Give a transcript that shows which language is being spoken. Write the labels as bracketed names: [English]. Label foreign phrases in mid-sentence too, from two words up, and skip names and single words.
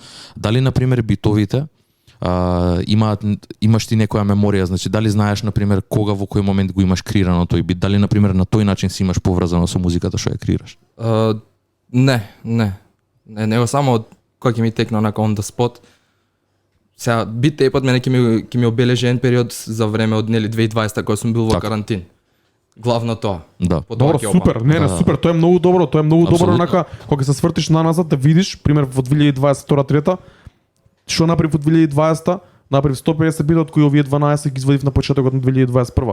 [Macedonian] Дали на пример битовите имаш ти некоја меморија, значи дали знаеш на пример кога во кој момент го имаш креирано тој бит, дали на пример на тој начин си имаш поврзано со музиката што ја креираш? Не, само кога ќе ми текне онака [English] on the spot. [Macedonian] Сега бит тейпот мене ќе ми обележи еден период за време од нели 2020 кога сум бил во карантин. Главно тоа. Да. Добро, супер. Не, супер, тоа е многу добро, добро онака кога се свртиш наназад да видиш, пример во 2022-трета, што направи во 2020-та, направи 150 битот кои овие 12 ги извадив на почетокот на 2021.